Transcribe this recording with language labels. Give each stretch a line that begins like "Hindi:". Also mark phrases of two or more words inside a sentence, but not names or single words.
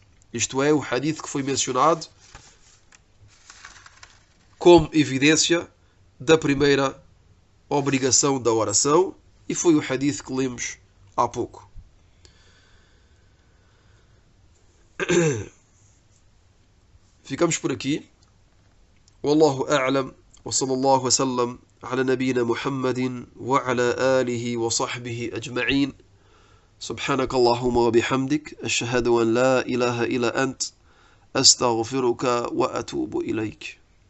Portuguese: Isto é, o hadith que foi mencionado como evidência da primeira obrigação da oração, e foi o hadith que lemos há pouco. Ficamos por aqui.
Arabic: والله أعلم. وصلى الله وسلم على نبينا محمد وعلى آله وصحبه أجمعين. سبحانك اللهم وبحمدك أشهد أن لا إله إلا أنت أستغفرك وأتوب إليك.